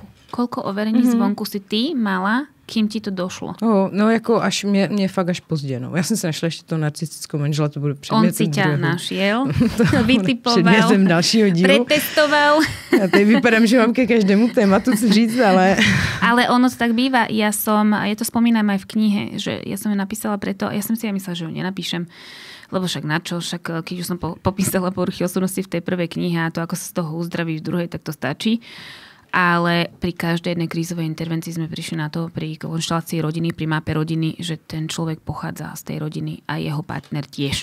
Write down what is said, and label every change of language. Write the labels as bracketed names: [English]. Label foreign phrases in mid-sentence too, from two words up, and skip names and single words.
[Slovak] Koľko overení zvonku si ty mala, kým ti to došlo? [Czech] No jako mě fakt až pozdě. No. Já jsem se našla ještě toho narcistického manžela, to bude předmětem [Slovak] On si ťa našiel, vytipoval, [Czech] předmětem dalšího dílu. [Slovak] Pretestoval. [Czech] Já tady vypadám, že mám ke každému tématu co říct, ale... [Slovak] Ale ono to tak býva. Ja to spomínam aj v knihe, že ja som ju napísala preto, ja som si aj myslela, že ju nenapíšem, lebo však načo, však keď už som popísala poruchy osobnosti v tej prvej knihe a to, ako sa z toho uzdraví v druhej, tak to stačí. Ale pri každej jednej krízovej intervencii sme prišli na to, pri konštelácii rodiny, pri mape rodiny, že ten človek pochádza z tej rodiny a jeho partner tiež.